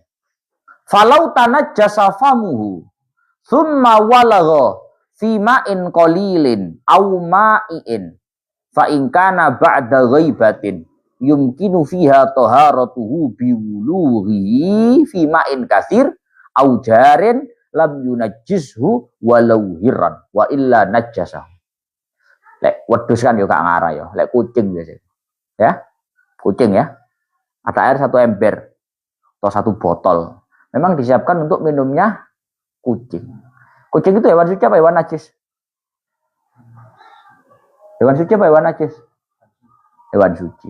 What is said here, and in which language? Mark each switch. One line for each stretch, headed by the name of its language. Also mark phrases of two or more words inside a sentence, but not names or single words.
Arabic: فلو تنجس فمه ثم ولغ في ماء قليل أو مائع فإن كان بعد غيبة يمكن فيها طهارته بولوغه في ماء كثير أو جار لم ينجسه ولو هرا وإلا نجسه.
Javanese: Lek wedhus kan yo gak ngarah yo, lek kucing biasa. Ya. Kucing ya.
Indonesian: Ada air 1 ember atau 1 botol. Memang disiapkan untuk minumnya kucing. Kucing itu hewan suci apa hewan najis? Hewan suci apa hewan najis? Hewan suci.